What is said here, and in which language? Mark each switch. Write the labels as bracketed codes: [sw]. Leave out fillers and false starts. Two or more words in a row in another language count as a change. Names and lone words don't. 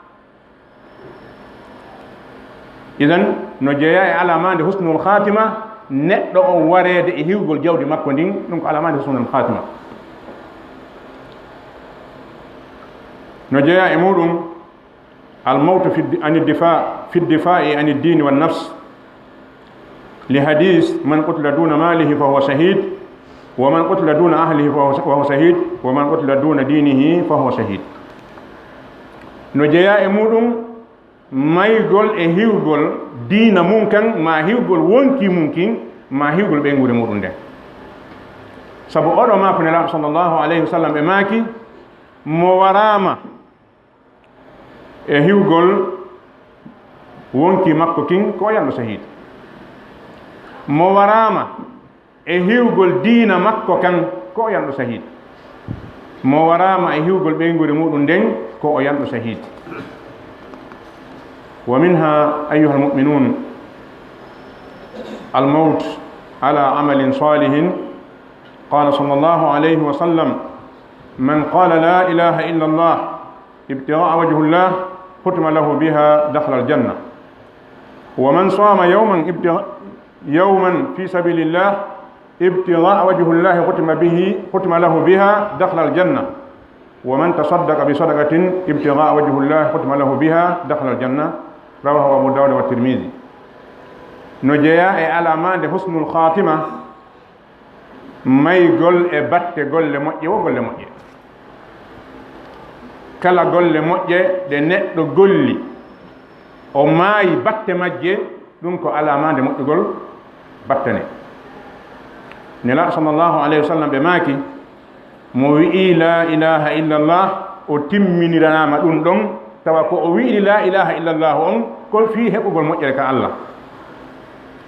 [ff] Idan no jeeya e alamande [ar] حسن الخاتمة [ff] neɗɗo o wareede e hiwgol jawdi makko ndin ɗum ko alamande [ar] حسن الخاتمة. [ff] No jeeya e muɗum [ar] الموت في الدفاع عن الدين والنفس لحديث من قتل دون ماله فهو شهيد ومن قتل دون أهله فهو شهيد ومن قتل دون دينه فهو شهيد. [ff] No jeeya e muɗum maygol e hiwgol diina mum kan ma hiwgol wonki mum kin ma hiwgol ɓeygude muɗum nden. Sabu oɗo ma ko nelaɗo [ar] صلى الله عليه وسلم [ff] ɓe maaki mo warama e hiwgol wonki makko kin ko yanɗo sahid. Mo warama e hiwgol diina makko kan ko yanɗo sahid. Mo warama e hiwgol ɓeygude muɗum nden ko o yanɗo sahid. [ar] ومنها أيها المؤمنون الموت على عمل صالح. قال صلى الله عليه وسلم من قال لا إله إلا الله ابتغاء وجه الله ختم له بها دخل الجنة ومن صام يوما في سبيل الله ابتغاء وجه الله ختم له بها دخل الجنة ومن تصدق بصدقة ابتغاء وجه الله ختم له بها دخل الجنة رواه أبو داود والترمذي. [ff] نجيا [ar] علامات حسن الخاتمة [ff] may gol e batte golle moƴƴe wo golle moƴƴe. Kala golle moƴƴe ɗe neɗɗo golli o maayi batte majje ɗum ko alamande moƴƴugol battane. Nelaɗo [ar] صلى الله عليه وسلم [ff] ɓe maaki mo wi'i [ar] لا إله إلا الله [ff] o timminiranama ɗum ɗon tawa ko o wi'i [ar] لا إله إلا الله [ff] on ko fii heɓugol moƴƴere ka Allah.